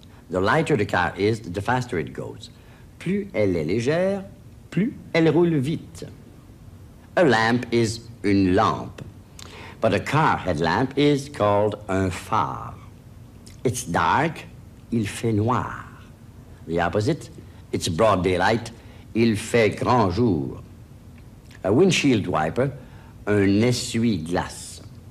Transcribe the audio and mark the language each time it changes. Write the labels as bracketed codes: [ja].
[en] The lighter the car is, the faster it goes. [fr] Plus elle est légère, plus elle roule vite. [en] A lamp is [fr] une lampe, [en] but a car headlamp is called [fr] un phare. [en] It's dark, [fr] il fait noir. [en] The opposite, it's broad daylight, [fr] il fait grand jour. [en] A windshield wiper, [fr] un essuie-glace.